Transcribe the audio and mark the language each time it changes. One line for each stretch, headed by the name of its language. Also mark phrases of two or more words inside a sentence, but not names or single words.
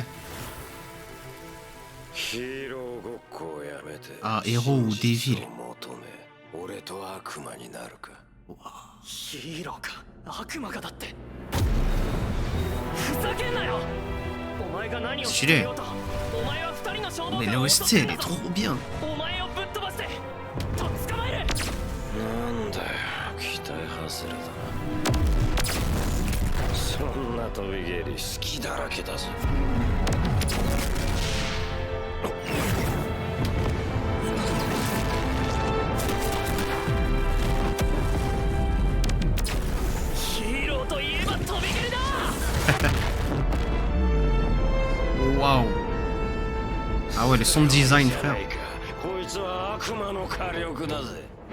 French: Ouais.
Japanese: ヒーローごっこをやめて。
French: Ah, héros ou dévil.
Japanese: 求め、俺と悪魔になるか。ヒーローか悪魔かだって。ふざけんなよ。お前が何をしていようと、お前は2人の衝動
French: Mais
Japanese: から
French: l'OST, elle est trop bien.
Japanese: お前をぶっ飛ばしてとっ捕まえる。なんだよ、期待外れだな。そんな飛び蹴り好きだらけだぞ。ヒーローといえば飛び蹴りだ。
French: Waouh. Ah ouais, le son design, frère.
Japanese: こいつは悪魔の火力だぜ。